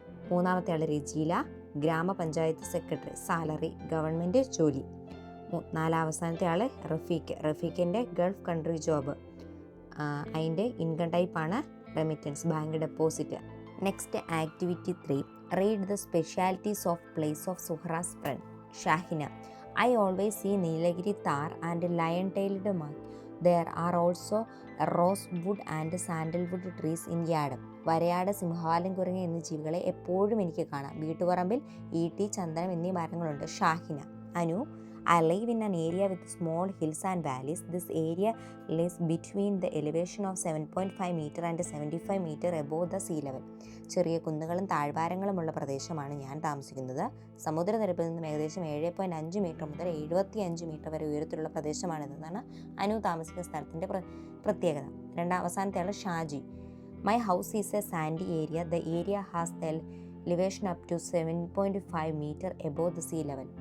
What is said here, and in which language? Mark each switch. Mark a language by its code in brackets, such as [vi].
[ml] മൂന്നാമത്തെ ആൾ രജീല, ഗ്രാമപഞ്ചായത്ത് secretary, salary government ജോലി. അവസാനത്തെ ആൾ റഫീഖിൻ്റെ ഗൾഫ് കൺട്രി ജോബ്. അതിൻ്റെ ഇൻകം ടൈപ്പാണ് remittance, bank deposit. [en] Next activity 3. Read the specialities of place of Suhra's friend Shahina. I always see Nilagiri tar and lion-tailed monk. There are also rosewood and sandalwood trees in yard. [ml] വരയാട്, സിംഹവാലൻ കുരങ്ങ് എന്നീ ജീവികളെ എപ്പോഴും എനിക്ക് കാണാം. വീട്ടുപറമ്പിൽ ഈട്ടി, ചന്ദനം എന്നീ മരങ്ങളുണ്ട്. Shahina. Anu. [en] I live in an area with small hills and valleys. This area lies between the elevation of 7.5 meter and 75 meter above the sea level. [ml] ചെറിയ കുന്നുകളും താഴ്വാരങ്ങളുമുള്ള പ്രദേശമാണ് ഞാൻ താമസിക്കുന്നത്. സമുദ്രനിരപ്പിൽ നിന്നും ഏകദേശം 7.5 മീറ്റർ മുതൽ 75 മീറ്റർ വരെ ഉയരത്തിലുള്ള പ്രദേശമാണിതെന്നാണ് അനു താമസിക്കുന്ന സ്ഥലത്തിൻ്റെ പ്രത്യേകത. അവസാനത്തെ ആൾ [en] Shaji. My house is a sandy area. The area has the elevation up to 7.5 metre above the sea level.